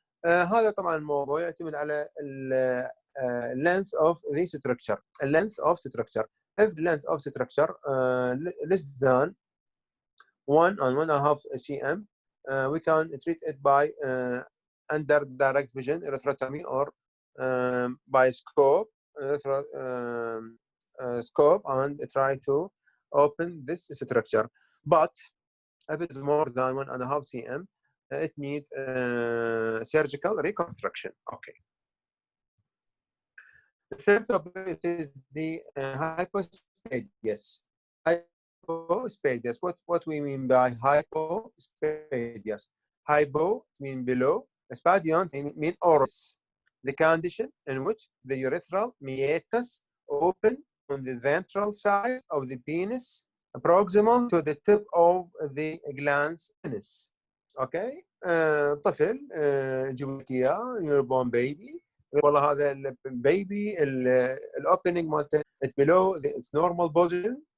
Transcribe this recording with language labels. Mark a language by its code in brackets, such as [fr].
[ar] هذا طبعا الموضوع يعتمد على [en] length of the structure. Length of structure. If length of structure less than 1 and 1.5 cm, we can treat it by under direct vision urethrotomy or by scope and try to open this structure. But if it's more than 1.5 cm, it needs surgical reconstruction. Okay. The third topic is the hypospadias. Hypospadias. What we mean by hypospadias? Hypo mean below. Spadion mean oris. The condition in which the urethral meatus open on the ventral side of the penis, proximal to the tip of the glans penis. Okay. [ar] طفل جيب لك اياه [en] newborn baby. [ar] والله هذا البيبي الاوبننج مالته [en] below its normal position.